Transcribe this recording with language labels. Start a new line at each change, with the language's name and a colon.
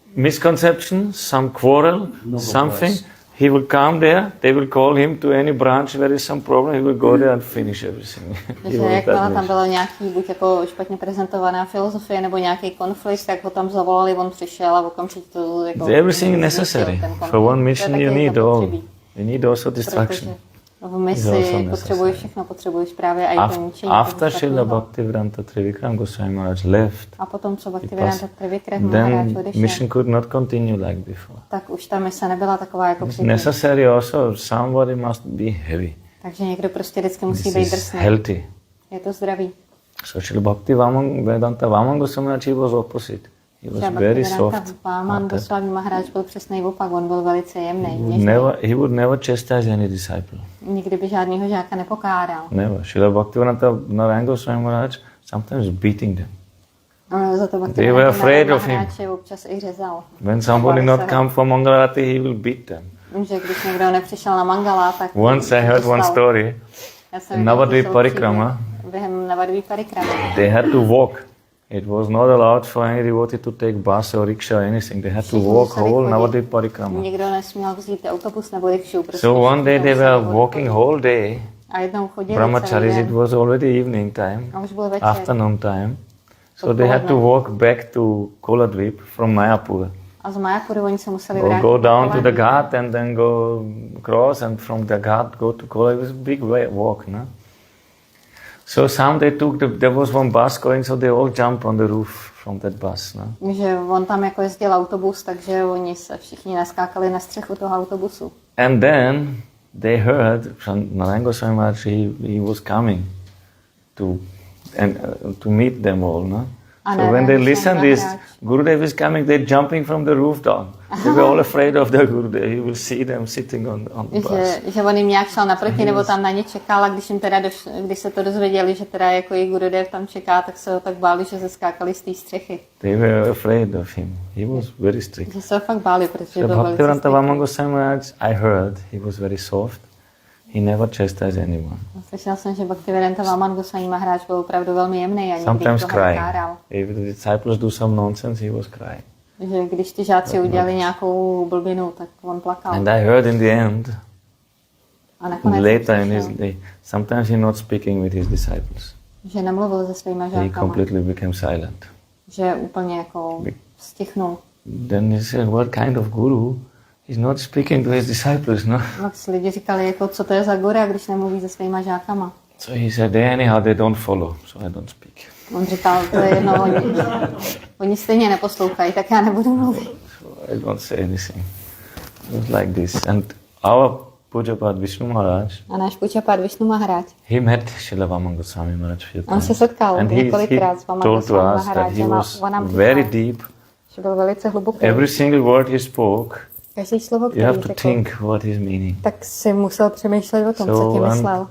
English: Misconception, some quarrel, something. He will come there, they will call him to any branch where there is some problem, he will go there and finish everything.
Czech: Takže jakmile tam bylo nějaký buď jako špatně prezentovaná filozofie nebo nějaký konflikt, tak ho tam zavolali, on přišel a okamžitě to jako...
English: Everything necessary. For one mission you need all. You need also distraction.
Czech: V misi potřebuješ všechno, potřebuješ právě i to ničení.
English: After Srila Bhaktivedānta Trivikram Gosvāmī Maharaj left,
Czech: a potom, co Bhaktivedānta Trivikram Maharaj odešel,
English: mission could not continue like before.
Czech: Tak už ta mise nebyla taková jako předtím.
English: Necessary also, somebody must be heavy.
Czech: Takže někdo prostě vždycky musí být drsný.
English: Healthy.
Czech: Je to zdravý.
English: So Srila Bhaktivedānta Vāmana Gosvāmī Maharaj, he was opposite. He was very soft.
Czech: Vāmana Gosvāmī Mahārāj byl přesný opak, on byl velice jemný.
English: He would never chastise any disciple.
Czech: Nikdy by žádného žáka nepokáral.
English: Never. Srila Bhaktivedānta Nārāyaṇa Gosvāmī Maharaj sometimes beating them. They were afraid of him.
Czech: Občas i řezal.
English: When somebody not come for Mangalarati, he will beat them.
Czech: Že když někdo nepřišel na Mangala, tak...
English: Once I heard one story. Navadvip Parikrama.
Czech: Během Navadvip Parikrama.
English: They had to walk. It was not allowed for any devotee to take bus or rickshaw or anything. They had to walk whole Navadvip Parikrama.
Czech: Nikdo nesměl vzít autobus nebo rikšu.
English: So one day they were walking whole day.
Czech: A jednou chodili
English: Brahmacharis, it was already evening time, afternoon time. So they had to walk back to Koladvip from Mayapur.
Czech: A z Mayapuru oni se museli vrátit.
English: Go down to the ghat and then go cross and from the ghat go to Koladvip. It was a big walk, no? So some they took, there was one bus going, so they all jumped on the roof from that bus, no?
Czech: Že on tam jako jezdil autobus, takže oni se všichni naskákali na střechu toho autobusu.
English: And then they heard from Nārāyaṇa Gosvāmī Maharaj, he was coming to meet them all, no? So when they listened this, Gurudev is coming, they're jumping from the roof down. They were all afraid of the Gurudev. He will see them sitting on the bus.
Czech: Že on jim nějak šel naproti, nebo tam na ně čekal, a když jim teda když se to dozvěděli, že teda jako i Gurudev tam čeká, tak se ho tak báli, že se skákali z té střechy.
English: They were afraid of him. He was very strict.
Czech: Že se ho fakt báli, protože byl velice
English: Bhaktivedānta Vāmana Gosvāmī Maharaj, I heard, he was very soft. He never chastised anyone.
Czech: Slyšel jsem, že Bhaktivedānta Vāmana Gosvāmī Mahārāj byl opravdu velmi jemný a nikdy nikoho nekáral.
English: If the disciples do some nonsense, he was crying.
Czech: Že když ty žáci udělali nějakou blbinu, tak on plakal.
English: And I heard in the end, later in his day, sometimes he not speaking with his disciples.
Czech: Že nemluvil se svýma žákama.
English: He completely became silent.
Czech: Že úplně jako stichnul.
English: Then he said, what kind of guru? He's not speaking to his disciples, no?
Czech: Lidi říkali, jako, co to je za guru, když nemluví se svýma žákama.
English: So he said, anyhow, they don't follow, so I don't speak.
Czech: On říkal, to je jedno, oni stejně neposlouchají, tak já nebudu mluvit.
English: So I don't say anything. It was like this. And our Pujapad Vishnu Maharaj,
Czech: a náš Pujapad Vishnu Maharaj,
English: he met Srila Vāmana Gosvāmī Maharaj.
Czech: On se setkal několikrát s Vāmana Gosvāmī Maharaj.
English: Very deep.
Czech: Že byl velice hluboký.
English: Every single word he spoke,
Czech: každý slovo,
English: you have to think what is meaning.
Czech: Tak si musel přemýšlet o tom, co tím myslel.